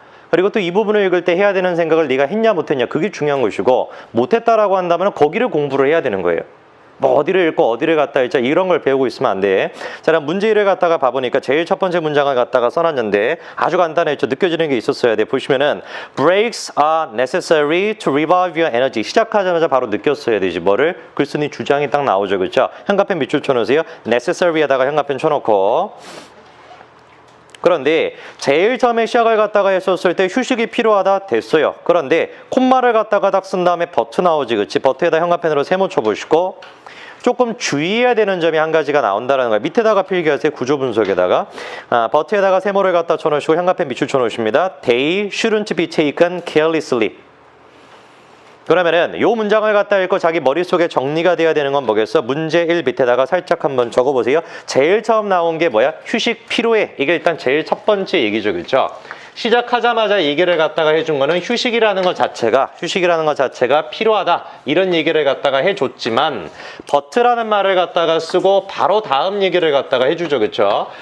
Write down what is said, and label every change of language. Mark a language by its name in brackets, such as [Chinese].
[Korean] 그리고 또 이 부분을 읽을 때 해야 되는 생각을 네가 했냐 못했냐 그게 중요한 것이고 못했다라고 한다면 거기를 공부를 해야 되는 거예요. 뭐 어디를 읽고 어디를 갖다 읽자 이런 걸 배우고 있으면 안 돼. 자, 그럼 문제 1을 갖다가 봐보니까 제일 첫 번째 문장을 갖다가 써놨는데 아주 간단했죠. 느껴지는 게 있었어야 돼. 보시면은 [English] breaks are necessary to revive your energy. [Korean] 시작하자마자 바로 느꼈어야 되지. 뭐를? 글쓴이 주장이 딱 나오죠. 그렇죠? 현관펜 밑줄 쳐놓으세요. necessary에다가 현관펜 쳐놓고 그런데 제일 처음에 시작을 갖다가 했었을 때 휴식이 필요하다 됐어요. 그런데 콤마를 갖다가 딱 쓴 다음에 버트 나오지. 그치? 버트에다 현관펜으로 세모 쳐보시고 조금 주의해야 되는 점이 한 가지가 나온다는 거예요. 밑에다가 필기하세요. 구조 분석에다가 버트에다가 세모를 갖다 쳐놓으시고 현관펜 밑줄 쳐놓으십니다. [English] They shouldn't be taken carelessly. [Korean] 그러면은 요 문장을 갖다 읽고 자기 머릿속에 정리가 돼야 되는 건 뭐겠어? 문제 1 밑에다가 살짝 한번 적어보세요. 제일 처음 나온 게 뭐야? 휴식 필요해. 이게 일단 제일 첫 번째 얘기죠. 그렇죠? 시작하자마자 얘기를 갖다가 해준 거는 휴식이라는 것 자체가 필요하다 이런 얘기를 갖다가 해줬지만 but라는 말을 갖다가 쓰고 바로 다음 얘기를 갖다가 해주죠. 그렇죠?